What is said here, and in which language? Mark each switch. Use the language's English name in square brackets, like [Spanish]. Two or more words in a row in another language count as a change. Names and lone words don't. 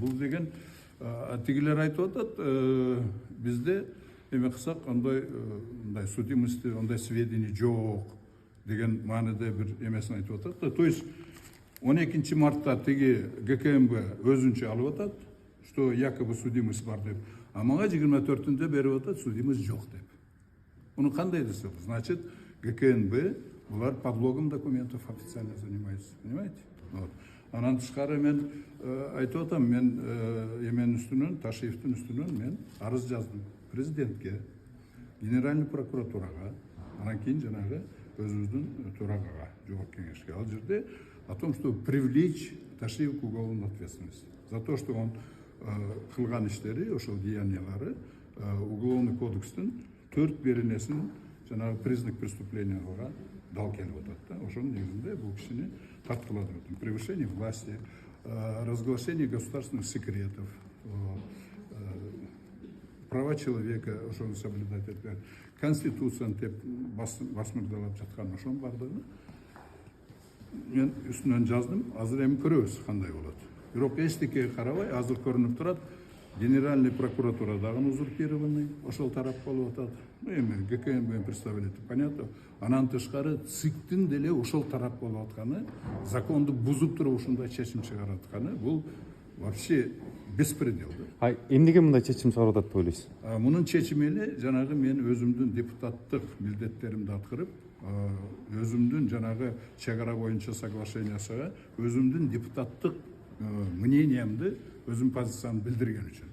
[Kyrgyz] Бул деген тигилер айтып атат, бизде эме кылсак андай судимость, андай сведения жок деген мааниде бир эмесин айтып атат. То есть 12 мартта тиги ГКМБ өзүнчө алып атат, [Russian] что якобы судимость [Kyrgyz] бар деп. А мага 24-ндө берип атат, судимость жок деп. Муну кандай десек, [Russian] значит, ГКНБ булар подлогом документов официально занимается, понимаете? Вот. [Kyrgyz] Анан тышкары мен айтып атам, мен эменин үстүнөн, Ташиевдин үстүнөн мен арыз жаздым президентке, генеральный прокуратурага, анан кийин жанагы өзүбүздүн төрагага, жогорку кеңешке. Ал жерде [Russian] о том, что привлечь Ташиев к уголовной ответственности за то, что он [Kyrgyz] кылган иштери, ошол деяниялары уголовный кодекстин 4 беренесин жанагы [Russian] признак преступления [Kyrgyz] дал келип атат да. Ошонун негизинде бул кишини тарткылады. [Russian] Превышение власти, разглашение государственных секретов, права человека, [Kyrgyz] ошону соблюдать этпек, конституцияны деп басмырдалап жаткан ошонун бардыгы мен үстүнөн жаздым. Азыр эми көрөбүз кандай болот. Бирок эчтекеге карабай, азыр көрүнүп турат, [Russian] генеральный прокуратура [Kyrgyz] дагы узурпированный, ошол тарап болуп атат. Эми ГКМБ [Russian] представитель, понятно. [Kyrgyz] Анан тышкары ЦИКтин деле ошол тарап болуп атканы, законду бузуп туруп ушундай чечим чыгарып атканы, бул [Russian] вообще беспредел. [Kyrgyz] Эмнеге мындай чечим чыгарып атат деп ойлойсуз? Мунун чечими эле жанагы мен өзүмдүн депутаттык милдеттеримди аткарып, өзүмдүн жанагы чек ара боюнча соглашениясына өзүмдүн депутаттык мнениямды, өзүм позициямды билдирген үчүн.